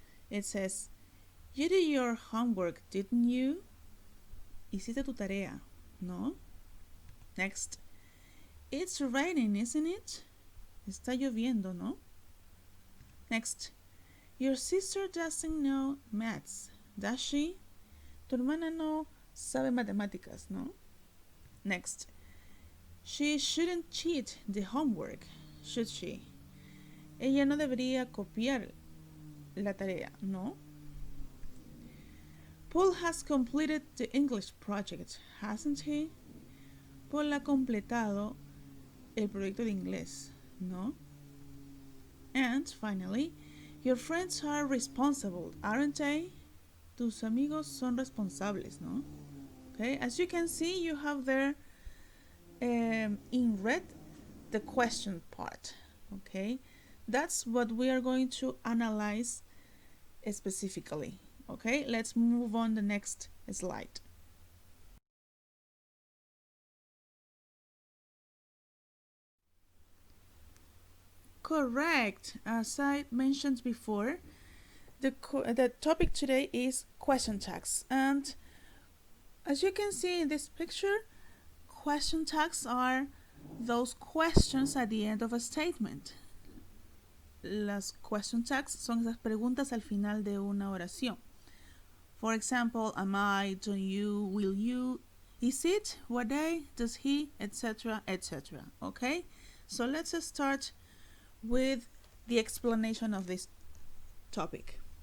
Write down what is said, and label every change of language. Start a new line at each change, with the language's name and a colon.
English: It says, you did your homework, didn't you?
Spanish: Hiciste tu tarea, ¿no?
English: Next. It's raining, isn't it?
Spanish: Está lloviendo, ¿no?
English: Next. Your sister doesn't know maths, does she?
Spanish: Tu hermana no sabe matemáticas, ¿no?
English: Next. She shouldn't cheat the homework, should she?
Spanish: Ella no debería copiar la tarea, ¿no?
English: Paul has completed the English project, hasn't he?
Spanish: Paul ha completado el proyecto de inglés, ¿no?
English: And finally, your friends are responsible, aren't they?
Spanish: Tus amigos son responsables, ¿no?
English: Okay, as you can see, you have there in red the question part, okay? That's what we are going to analyze specifically. Okay, let's move on the next slide. Correct. As I mentioned before, the topic today is question tags, and as you can see in this picture, question tags are those questions at the end of a statement.
Spanish: Las question tags son esas preguntas al final de una oración.
English: For example, am I, do you, will you, is it, what day, does he, etc., etc. Okay? So let's start with the explanation of this topic.